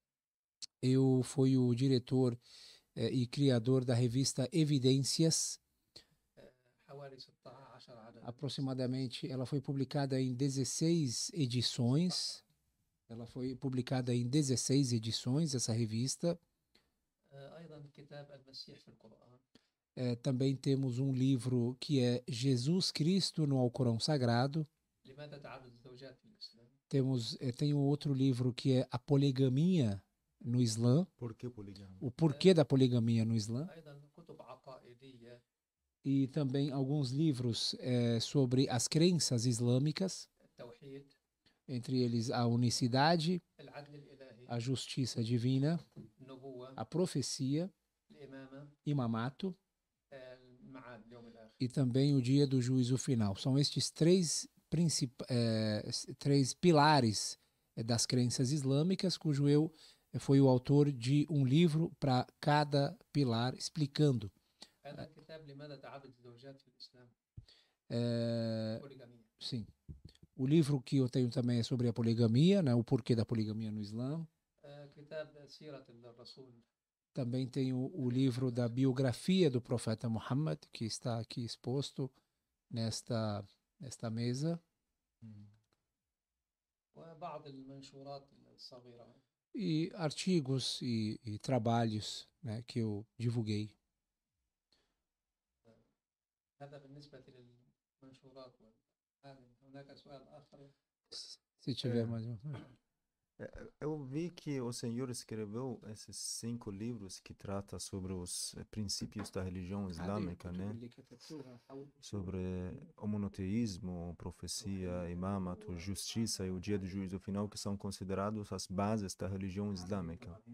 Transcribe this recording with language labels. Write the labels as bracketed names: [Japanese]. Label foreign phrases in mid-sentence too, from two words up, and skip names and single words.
[Portuguese] eu fui o diretor e criador da revista Evidências. [Arabic] حوالي 16 عدد. [Portuguese] Aproximadamente, ela foi publicada em 16 edições. Ela foi publicada em 16 edições, essa revista. [Arabic] أيضا كتاب المسيح في القرآن. [Portuguese] Também temos um livro que é Jesus Cristo no Alcorão Sagrado. [Arabic] لماذا تعدد الزوجات في الإسلام؟ [Portuguese] Tem um outro livro que é A Poligamia no Islã. Por que poligamia? O porquê da poligamia no Islã. [Arabic] أيضا كتب عقائدية. [Portuguese] E também alguns livros sobre as crenças islâmicas, [Arabic] التوحيد. [Portuguese] entre eles a unicidade, [Arabic] العدل الإلهي. [Portuguese] a justiça divina, [Arabic] النبوة. [Portuguese] a profecia, [Arabic] الإمامة. [Portuguese] imamato [Arabic] المعاد اليوم الآخر. [Portuguese] e também o dia do juízo final. São estes três pilares das crenças islâmicas, cujo eu fui o autor de um livro para cada pilar, explicando. [Arabic] هذا الكتاب لماذا تعدد الزوجات في الإسلام؟ [Portuguese] poligamia. Sim. O livro que eu tenho também é sobre a poligamia, né, o porquê da poligamia no Islã. [Arabic] كتاب سيرة الرسول. [Portuguese] Também tenho o livro da biografia do profeta Muhammad, que está aqui exposto nesta mesa. [Arabic] وبعض المنشورات الصغيرة. [Portuguese] E artigos e trabalhos, né, que eu divulguei. [Arabic] هذا بالنسبة للمنشورات. هناك سؤال آخر. [Portuguese] Se tiver mais uma. Eu vi que o senhor escreveu esses 5 livros que tratam sobre os princípios da religião islâmica, né? Sobre o monoteísmo, profecia, imamato, justiça e o dia do juízo final, que são considerados as bases da religião islâmica.